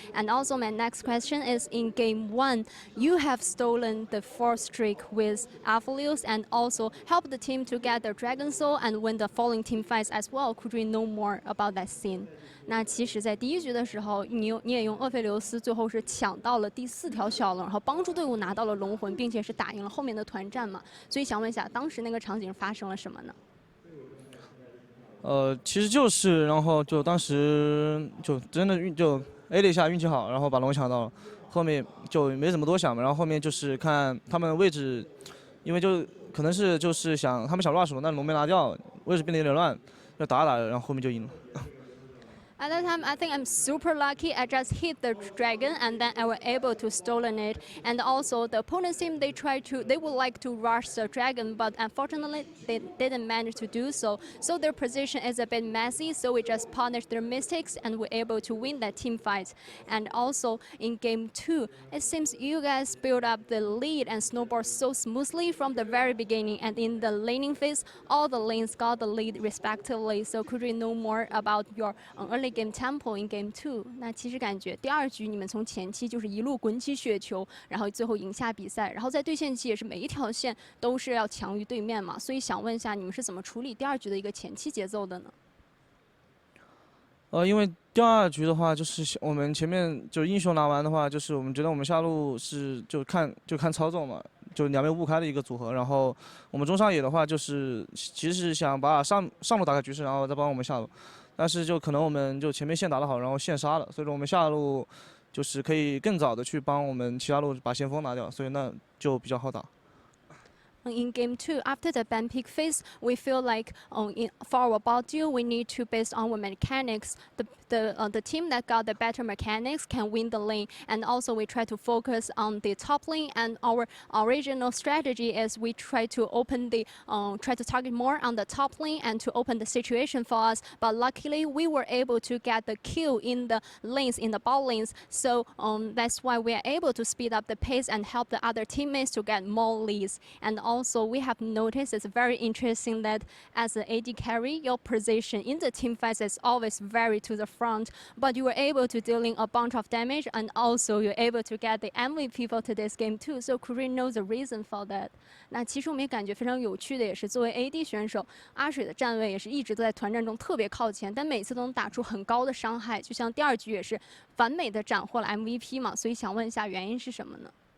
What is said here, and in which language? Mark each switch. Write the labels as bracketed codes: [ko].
[en] And also my next question is in game 1, you have stolen the 4th streak with Aphelios and also helped the team to get the Dragon Soul and win the following team fights as well. Could we know more about that? [zh] 那其实，在第一局的时候，你也用厄斐琉斯，最后是抢到了第4条小龙，然后帮助队伍拿到了龙魂，并且是打赢了后面的团战嘛。所以想问一下，当时那个场景发生了什么呢？其实就是，然后就当时就真的就 A 了一下，运气好，然后把龙抢到了，后面就没怎么多想嘛。然后后面就是看他们位置，因为就可能是就是他们想 rush 但龙没拿掉，位置变得有点乱，就打着，然后后面就赢了。 [en] At that time, I think I'm super lucky. I just hit the dragon and then I was able to stolen it. And also the opponent's team, they would like to rush the dragon, but unfortunately they didn't manage to do so. So their position is a bit messy. So we just punished their mistakes and were able to win that team fight. And also in game 2, it seems you guys built up the lead and snowballed so smoothly from the very beginning. And in the laning phase, all the lanes got the lead respectively. So could we know more about your early game tempo in game 2？ [zh] 那其实感觉第2局你们从前期就是一路滚起雪球，然后最后赢下比赛，然后在对线期也是每一条线都是要强于对面嘛，所以想问一下你们是怎么处理第2局的一个前期节奏的呢？因为第2局的话，就是我们前面就英雄拿完的话，就是我们觉得我们下路是就看操纵嘛，就两边误开的一个组合。然后我们中上野的话，就是其实是想把上路打开局势，然后再帮我们下路。但是就可能我们就前面线打得好，然后线杀了，所以说我们下路就是可以更早的去帮我们其他路把先锋拿掉，所以那就比较好打。 [en] In game 2, after the ban pick phase, we feel like for our bot duel, we need to, based on our mechanics, the team that got the better mechanics can win the lane. And also we try to focus on the top lane, and our original strategy is we try to open the try to target more on the top lane and to open the situation for us. But luckily we were able to get the kill in the lanes, in the bot lanes. So that's why we are able to speed up the pace and help the other teammates to get more leads. And also we have noticed it's very interesting that as an AD carry, your position in the team fights is always very to the front, but you were able to dealing a bunch of damage, and also you're able to get the MVP for today's game too. So could we know the reason for that? [zh] 那其实我们也感觉非常有趣的，也是作为 AD 选手，阿水的站位也是一直都在团战中特别靠前，但每次都能打出很高的伤害，就像第2局也是完美的斩获了 MVP 嘛，所以想问一下原因是什么呢？